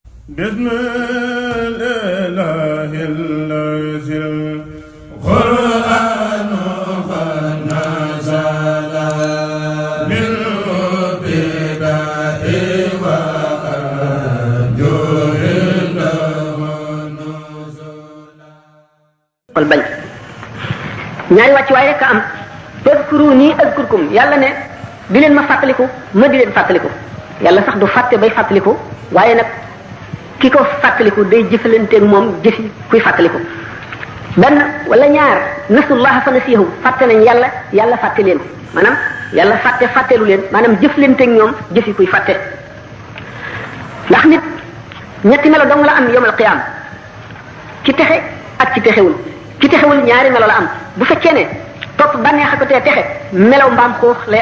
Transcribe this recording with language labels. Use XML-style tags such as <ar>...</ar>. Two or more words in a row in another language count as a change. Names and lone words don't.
<ar>بسم الإله الذي القرآن قد نزل بالابتداء وأرجو له نزلا.</ar> <wo>wal bañ ñaari wàccuwaay rek a am</wo> <ar>فاذكروني أذكركم</ar> <wo>yàlla ne di leen ma fàttaliku ma di leen fàttaliku yàlla sax du fàtte bay fàttaliku waaye nag ki ko fàttaliku day jëfalanteeg moom jëfi kuy fàttaliku benn wala ñaar</wo> <ar>نسوا الله فنسيهم</ar> <wo>fàtte nañ yàlla yàlla fàtte leen maanaam yàlla fàttelu leen maanaam jëflanteeg ñoom jëfi kuy fàtte ndax nit ñetti melo dong la am</wo> <ar>يوم القيامة</ar> <wo>ci texe ak ci texewul ki texewul ñaari melo la am bu fekkee ne topp bànneex a ko tee texe melaw mbaam xuux lay</wo>